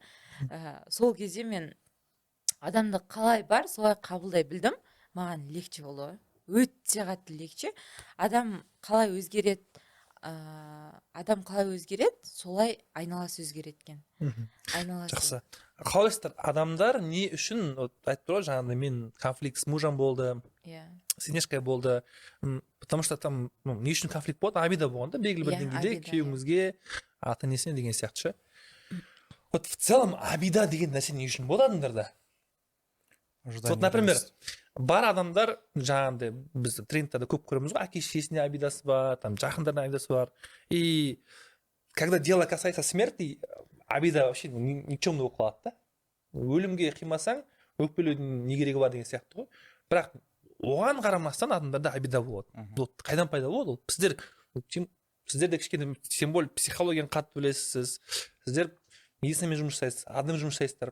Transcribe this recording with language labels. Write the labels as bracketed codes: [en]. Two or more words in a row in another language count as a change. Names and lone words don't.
[kk] Сол кезде мен адамды қалай бар, солай қабылдай білдім. Маған легче болды ғой. Өте қатты легче. Адам қалай өзгереді, солай айналасы өзгереді екен. Жақсы. Қалайсыздар, адамдар не үшін, айтып тұр ғой, жаңағыдай мен [ru] конфликт с мужем [kk] болды, [ru] с Инешкой [kk] болды, [ru] потому что там [kk] не үшін конфликт болды, обида болғанда белгілі бір деңгейде күйеуіңізге, ата-енесіне деген сияқты ше. [ru] Вот в целом обида [kk] деген нәрсе не үшін болады адамдарда? [ru] Вот, например, [kk] бар адамдар, жаңағындай біз трендтарда көп көреміз ғой, әке шешесіне обидасы бар, там жақындарына обидасы бар. [ru] И когда дело касается смерти, обида вообще никчемный [kk] болып қалады да. Өлімге қимасаң, өкпелеудің не керегі бар деген сияқты ғой. Бірақ оған қарамастан адамдарда обида болады. Қайдан пайда болады ол? Сіздер де кішкене, [ru] тем более [kk] психологияны қатты білесіз, сіздер медицинамен жұмыс жасайсыз, адаммен жұмыс жасайсыздар.